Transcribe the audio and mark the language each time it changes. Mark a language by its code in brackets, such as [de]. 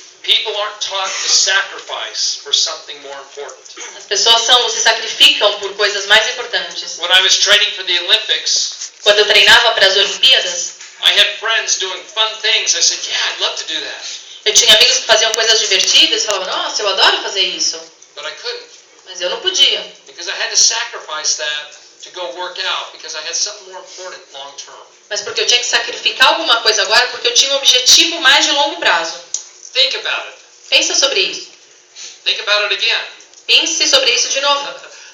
[en] People aren't taught to sacrifice for something more important. [pt] As pessoas se sacrificam por coisas mais importantes. [en] When I was training for the Olympics, [pt] Quando eu treinava para as Olimpíadas, [en] I had friends doing fun things. I said, yeah, I'd love to do that. [pt] eu tinha amigos que faziam coisas divertidas e falavam, nossa, eu adoro fazer isso. [en] But I couldn't, [pt] Mas eu não podia. [en] because I had to sacrifice that to go work out, because I had something more important long term. [pt] Mas porque eu tinha que sacrificar alguma coisa agora, porque eu tinha um objetivo mais de longo prazo. [en] Think about it. [pt] Pensa sobre isso. [en] Think about it again. [pt] Pense sobre isso de novo.